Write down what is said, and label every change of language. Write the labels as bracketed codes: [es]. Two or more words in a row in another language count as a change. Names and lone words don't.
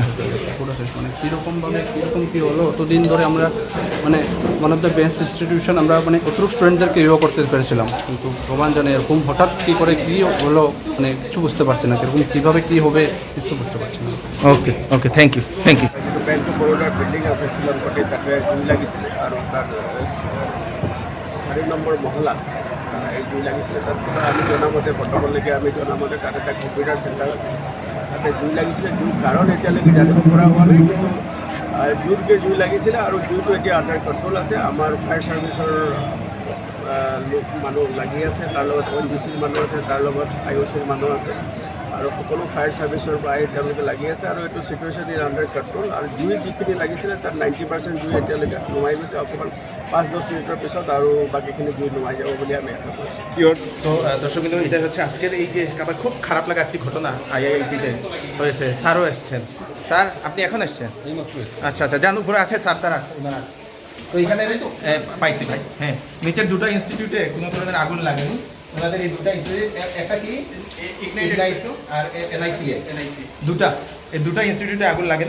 [bn] পুরো শেষ মানে কীরকমভাবে কীরকম কী হলো অতদিন ধরে আমরা মানে [en] one of the best institution [bn] আমরা মানে অতিরিক্ত স্টুডেন্টদেরকে ইয়ে করতে পেরেছিলাম, কিন্তু ভগবান জানে এরকম হঠাৎ কী করে কী হলো মানে কিছু বুঝতে পারছি না, কীরকম কীভাবে কী হবে কিছু বুঝতে পারছি না। [en] okay okay thank you thank you. [as] ব্যাংক অফ বরোডার বিল্ডিং আছে শ্রীলঙ্কাতে, তাতে জুই লাগিছিল আৰু তার 4 নম্বৰ মহলা এই জুই লাগিছিল। তাত আমি জনামতে বৰ্তমানলৈকে আমি জনামতে তাত এটা কম্পিউটাৰ চেণ্টাৰ আছে, তাতে জুই লাগিছিলে। জুই কাৰণ এতিয়ালৈকে জানিব পৰা হোৱা নাই, কিন্তু জুইতকৈ জুই লাগিছিলে আৰু জুইটো এতিয়া [en] under control [as] আছে। আমাৰ ফায়াৰ ছাৰ্ভিচৰ মানুহ লাগি আছে, তাৰ লগত ONGCৰ মানুহ আছে, তাৰ লগত IOCৰ মানুহ আছে আৰু সকলো ফায়াৰ ছাৰ্ভিচৰ পৰাই তেওঁলোকে লাগি আছে আৰু এইটো [en] situation is under control. [as] আৰু জুই যিখিনি লাগিছিলে তাত 90% জুই এতিয়ালৈকে নুমাই গৈছে, অকণমান 5-10 মিনিটৰ পিছত আৰু বাকীখিনি জুই নুমাই যাব বুলি আমি আশা কৰিছোঁ। [bn] তো দর্শক বিন্দু, এটা হচ্ছে আজকের এই যে আমার খুব খারাপ লাগা একটি ঘটনা IIT-তে হয়েছে। স্যারও এসছেন। স্যার আপনি এখন এসছেন? আচ্ছা আচ্ছা, জান উপরে আছে স্যার, তারা তো এখানে পাইছি ভাই। হ্যাঁ, নিচের দুটো ইনস্টিটিউটে কোনো ধরনের আগুন লাগেনি। ওনাদের এই দুটো ইনস্টিটিউট, একটা কি ইগনাইট আর NICA, এই দুটো ইনস্টিটিউটে আগুন লাগেনি।